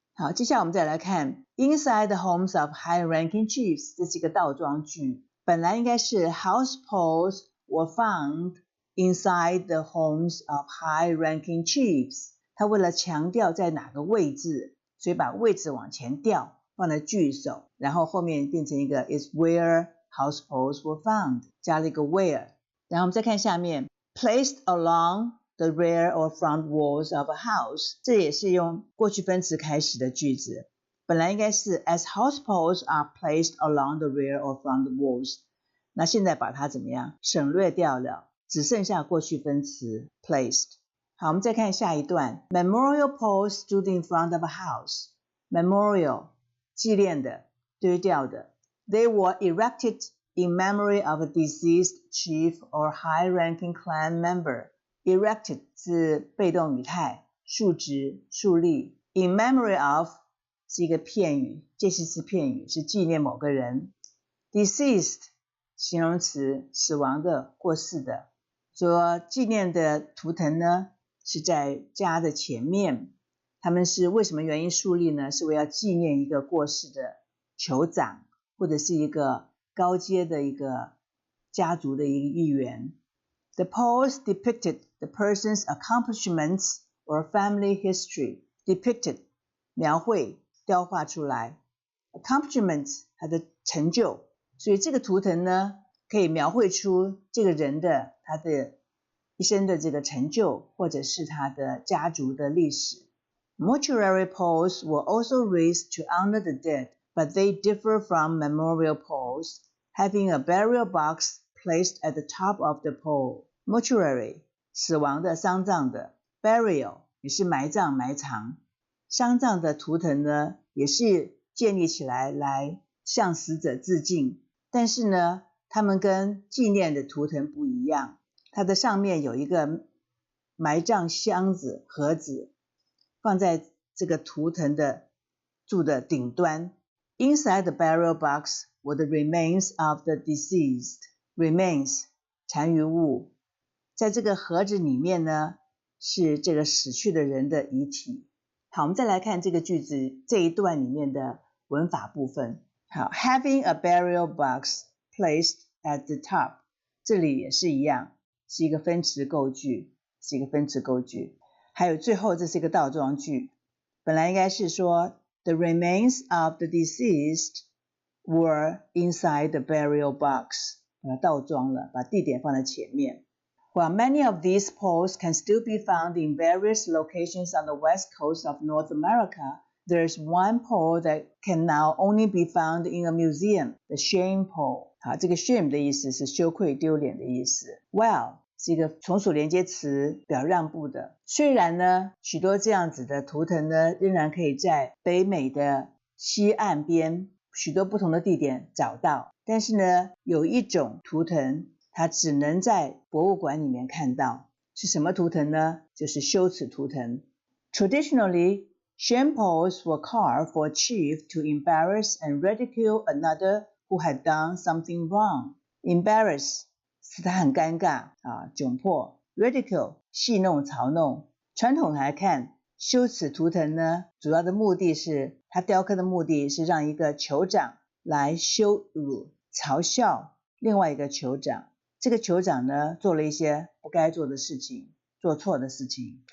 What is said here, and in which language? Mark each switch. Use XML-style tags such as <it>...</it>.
<zh>好，接下来我们再来看</zh> <en>inside the homes of high-ranking chiefs，</en> <zh>这是一个倒装句，本来应该是</zh> <en>house poles were found inside the homes of high-ranking chiefs，</en> <zh>他为了强调在哪个位置，所以把位置往前调，放在句首，然后后面变成一个</zh> <en>is where house poles were found，</en> <zh>加了一个 where。 然后我们再看下面</zh> <en>placed along the rear or front walls of a house，</en> <zh>这也是用过去分词开始的句子，本来应该是</zh> <en>as house poles are placed along the rear or front walls，</en> <zh>那现在把它怎么样省略掉了，只剩下过去分词 placed。好，我们再看下一段</zh> <en>Memorial poles stood in front of a house。 Memorial</en> <zh>纪念的，堆掉的，</zh> <en>They were erected in memory of a deceased chief or high-ranking clan member。</en> <zh>Erected 是被动语态，竖直竖立， in memory of 是一个片语，介系词片语，是纪念某个人。 Deceased 形容词，死亡的，过世的。说纪念的图腾呢是在家的前面，他们是为什么原因树立呢？是为了纪念一个过世的酋长，或者是一个高阶的一个家族的一个一员。</zh> <en>The poles depicted the person's accomplishments or family history。</en> <zh>Depicted 描绘雕画出来， accomplishments 他的成就，所以这个图腾呢可以描绘出这个人的他的一生的这个成就，或者是他的家族的历史。</zh> <en>Mortuary poles were also raised to honor the dead, but they differ from memorial poles, having a burial box placed at the top of the pole.</en> <zh>Mortuary 死亡的，丧葬的， burial 也是埋葬埋藏，丧葬的图腾呢也是建立起来来向死者致敬，但是呢他们跟纪念的图腾不一样，它的上面有一个埋葬箱子盒子，放在这个图腾的柱的顶端。</zh> <en>Inside the burial box were the remains of the deceased.</en> <zh>Remains 残余物，在这个盒子里面呢是这个死去的人的遗体。好，我们再来看这个句子这一段里面的文法部分。好 ，</zh> <en>having a burial box placed at the top，</en> <zh>这里也是一样，是一个分词构句，是一个分词构句。还有最后这是一个倒装句，本来应该是说</zh> <en>the remains of the deceased were inside the burial box，</en> <zh>把它倒装了，把地点放在前面。</zh> <en>While many of these poles can still be found in various locations on the west coast of North America, there is one pole that can now only be found in a museum, the shame pole。</en> <zh>好，这个 shame 的意思是羞愧丢脸的意思。While 是一个从属连接词，表让步的。虽然呢许多这样子的图腾呢仍然可以在北美的西岸边许多不同的地点找到，但是呢有一种图腾它只能在博物馆里面看到，是什么图腾呢？就是羞耻图腾。</zh> <en>Traditionally, shame poles were carved for a chief to embarrass and ridicule another who had done something wrong.</en> <zh>Embarrass 使他很尴尬窘迫， ridicule 戏弄嘲弄。传统来看，羞耻图腾呢主要的目的是，它雕刻的目的是让一个酋长来羞辱嘲笑另外一个酋长，这个酋长呢做了一些不该做的事情，做错的事情。</zh>